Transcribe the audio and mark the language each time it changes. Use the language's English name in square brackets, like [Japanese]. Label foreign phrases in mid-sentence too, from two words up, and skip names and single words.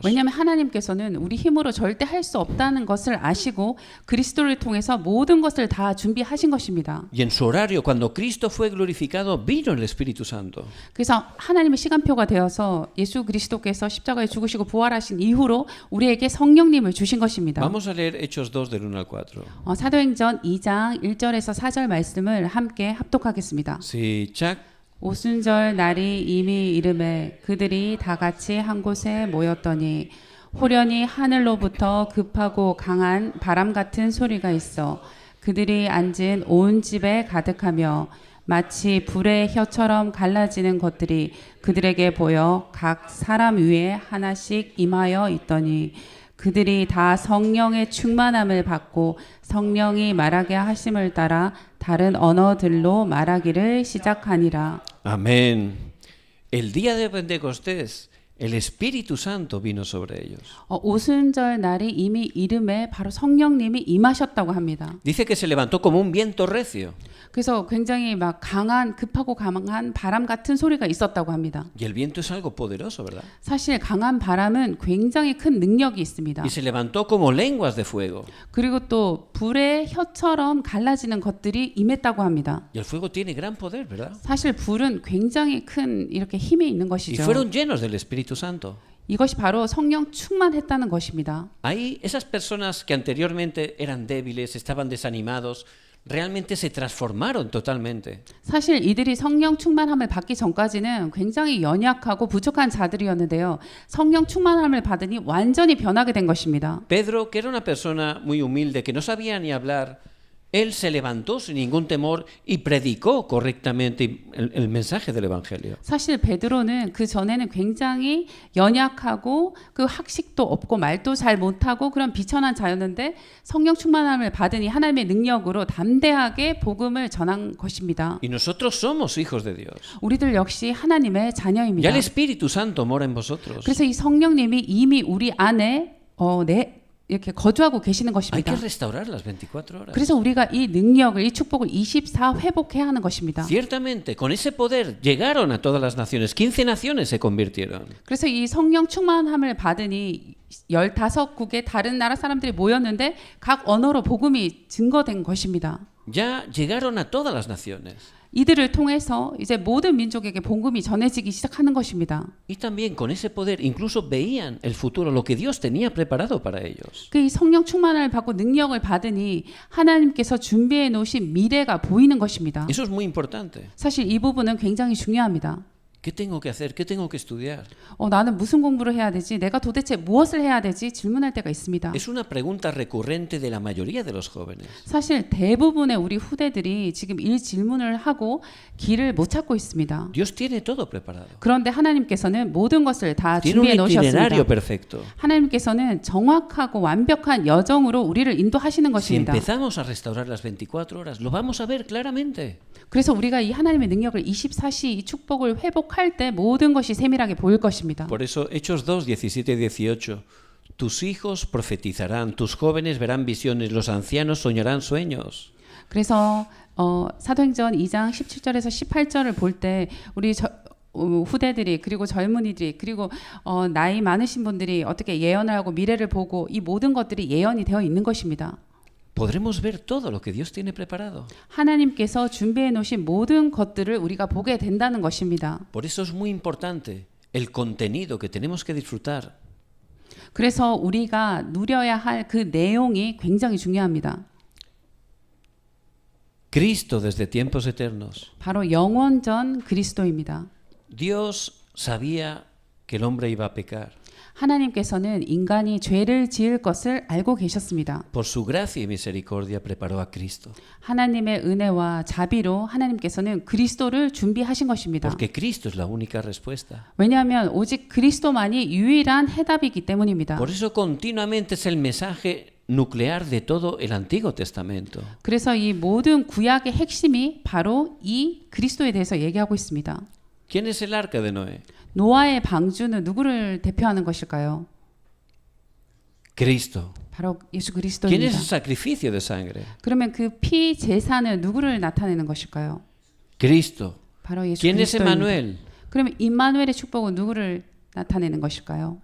[Korean] 왜냐하면 하나님께서는 우리 힘으로 절대 할 수 없다는 것을 아시고 그리스도를 통해서 모든 것을 다 준비하신 것입니다. [Spanish] Y en su horario, cuando Cristo fue glorificado, vino el Espíritu Santo. [Korean] 그래서 하나님의 시간표가 되어서 예수 그리스도께서 십자가에 죽으시고 부활하신 이후로 우리에게 성령님을 주신 것입니다. [Spanish] Vamos a leer Hechos 2 del 1 al 4. [Korean] 사도행전 2장 1절에서 4절 말씀을 함께 합독하겠습니다. 시작. 오순절 날이 이미 이름에 그들이 다 같이 한 곳에 모였더니 호련히 하늘로부터 급하고 강한 바람 같은 소리가 있어 그들이 앉은 온 집에 가득하며 마치 불의 혀처럼 갈라지는 것들이 그들에게 보여 각 사람 위에 하나씩 임하여 있더니 그들이 다 성령의 충만함을 받고 성령이 말하게 하심을 따라 다른 언어들로 말하기를 시작하니라. [Spanish] Amén. El día de Pentecostés, el Espíritu Santo vino sobre ellos. [Korean] 오순절 날이 이미 이름에 바로 성령님이 임하셨다고 합니다. [Spanish] Dice que se levantó como un viento recio. [Korean] 그래서 굉장히 막 강한 급하고 강한 바람 같은 소리가 있었다고 합니다. [Spanish] Y el viento es algo poderoso, ¿verdad? [Korean] 사실 강한 바람은 굉장히 큰 능력이 있습니다. [Spanish] Y se levantó como lenguas de fuego. [Korean] 그리고 또 불의 혀처럼 갈라지는 것들이 임했다고 합니다. [Spanish] Y el fuego tiene gran poder, ¿verdad? [Korean] 사실 불은 굉장히 큰 이렇게 힘이 있는 [Spanish] Y [Korean] 것이죠. [Spanish] fueron llenos del Espíritu Santo. [Korean] 이것이 바로 성령 충만했다는 것입니다. [Spanish] Ahí esas personas que anteriormente eran débiles, estaban desanimados, realmente se transformaron totalmente. [Korean] 사실 이들이 성령 충만함을 받기 전까지는 굉장히 연약하고 부족한 자들이었는데요. 성령 충만함을 받으니 완전히 변하게 된 것입니다. [Spanish] Pedro, que era una persona muy humilde, que no sabía ni hablar, él se levantó sin ningún temor y predicó correctamente el mensaje del Evangelio. [Korean] 사실 베드로는 그 전에는 굉장히 연약하고 그 학식도 없고 말도 잘 못하고 그런 비천한 자였는데 성령 충만함을 받으니 하나님의 능력으로 담대하게 복음을 전한 것입니다. [Spanish] Y nosotros somos hijos de Dios. [Korean] 우리들 역시 하나님의 [Spanish] Ya [Korean] 자녀입니다. [Spanish] el Espíritu Santo mora en vosotros. [Korean] 그래서 이 성령님이 이미 우리 안에 이렇게 거주하고 계시는 [Spanish] Hay [Korean] 것입니다. [Spanish] que restaurar las 24 horas. [Korean] 그래서 우리가 이 능력을, 이 축복을 24 회복해야 하는 것입니다. [Spanish] Ciertamente, con ese poder llegaron a todas las naciones. 15 naciones se convirtieron. [Korean] 그래서 이 성령 충만함을 받으니 15국의 다른 나라 사람들이 모였는데 각 언어로 복음이 증거된 것입니다. [Spanish] Ya llegaron a todas las naciones. [Korean] 이들을 통해서 이제 모든 민족에게 복음이 전해지기 시작하는 것입니다. [Spanish] Y también con ese poder incluso veían el futuro, lo que Dios tenía preparado para ellos. [Korean] 그 이 성령 충만함을 받고 능력을 받으니 하나님께서 준비해 놓으신 미래가 보이는 것입니다. [Spanish] Eso es muy importante. [Korean] 사실 이 부분은 굉장히 중요합니다. [Spanish] ¿Qué tengo que hacer? ¿Qué tengo que estudiar? [Korean] 나는 무슨 공부를 해야 되지? 내가 도대체 무엇을 해야 되지? 질문할 때가 있습니다. [Spanish] Es una pregunta recurrente de la mayoría de los jóvenes. [Korean] 사실 대부분의 우리 후대들이 지금 이 질문을 하고 길을 못 찾고 있습니다. [Spanish] Dios tiene todo preparado. [Korean] 그런데 하나님께서는 모든 것을 다 [Spanish] Tiene un [Korean] 준비해 [Spanish] itinerario [Korean] 놓으셨습니다. [Spanish] perfecto. [Korean] 하나님께서는 정확하고 완벽한 여정으로 우리를 인도하시는 [Spanish] Si [Korean] 것입니다. [Spanish] empezamos a restaurar las 24 horas, lo vamos a ver claramente. [Korean] 그래서 우리가 이 하나님의 능력을 24시 이 축복을 회복할 때 모든 것이 세밀하게 보일 것입니다. [Spanish] Por eso, Hechos 2, 17 y 18. Tus hijos profetizarán, tus jóvenes verán visiones, los ancianos soñarán sueños. [Korean] 그래서 사도행전 2장 17절에서 18절을 볼 때 우리 후대들이 그리고 젊은이들이 그리고 나이 많으신 분들이 어떻게 예언을 하고 미래를 보고 이 모든 것들이 예언이 되어 있는 것입니다. [Spanish] Podremos ver todo lo que Dios tiene preparado. [Korean] 하나님께서 준비해 놓으신 모든 것들을 우리가 보게 된다는 것입니다. [Spanish] Por eso es muy importante el contenido que tenemos que disfrutar. [Korean] 그래서 우리가 누려야 할 그 내용이 굉장히 중요합니다. [Spanish] Cristo desde tiempos eternos. [Korean] 바로 영원전 그리스도입니다. [Spanish] Dios sabía que el hombre iba a pecar. [Korean] 하나님께서는 인간이 죄를 지을 것을 알고 계셨습니다. [Spanish] Por su gracia y misericordia preparó a Cristo. [Korean] 하나님의 은혜와 자비로 하나님께서는 그리스도를 준비하신 것입니다. [Spanish] Porque Cristo es la única respuesta. [Korean] 왜냐하면 오직 그리스도만이 유일한 해답이기 때문입니다. [Spanish] Por eso continuamente es el mensaje nuclear de todo el Antiguo Testamento. [Korean] 그래서 이 모든 구약의 핵심이 바로 이 그리스도에 대해서 얘기하고 있습니다. [Spanish] ¿Quién es el arca de Noé? [Korean] 노아의 방주는 누구를 대표하는 것일까요? [Spanish] Cristo. [Korean] 바로 예수 [Spanish] ¿Quién [Korean] 그리스도입니다. [Spanish] es el sacrificio de sangre? [Korean] 그러면 그 피 제사는 누구를 나타내는 것일까요? [Spanish] Cristo. [Korean] 바로 예수 [Spanish] ¿Quién es [Korean] 그리스도입니다. [Spanish] Emmanuel? [Korean] 그러면 임마누엘의 축복은 누구를 나타내는 것일까요?